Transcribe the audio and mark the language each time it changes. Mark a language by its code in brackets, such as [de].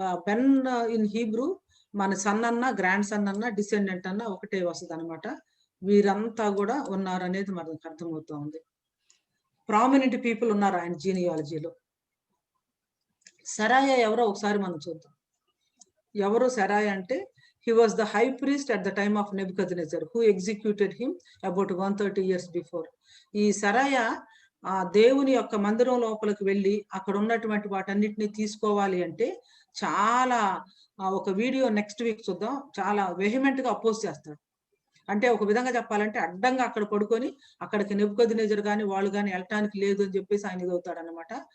[te] Ben in Hebrew మన sun అన్న, grand son అన్న, డిసెండెంట్ అన్న ఒకటే వస్తుంది అనమాట. వీరంతా కూడా ఉన్నారు అనేది మనకు అర్థమవుతా ఉంది. ప్రామినెంట్ పీపుల్ ఉన్నారు ఆయన జీనియాలజీలో. సెరాయ ఎవరో ఒకసారి మనం చూద్దాం. ఎవరు సెరాయా అంటే [en] he was the high priest at the time of Nebuchadnezzar who executed him about 130 years before. [te] ఈ సెరాయా ఆ దేవుని యొక్క మందిరం లోపలికి వెళ్ళి అక్కడ ఉన్నటువంటి వాటన్నిటిని తీసుకోవాలి అంటే చాలా ఒక వీడియో నెక్స్ట్ వీక్ చూద్దాం, చాలా వెహిమెంట్ గా అపోజ్ చేస్తాడు. అంటే ఒక విధంగా చెప్పాలంటే అడ్డంగా అక్కడ పడుకొని అక్కడికి నెబుకద్నెజర్ గాని వాళ్ళు గాని వెళ్ళటానికి లేదు అని చెప్పేసి ఆయన ఇదవుతాడు అనమాట.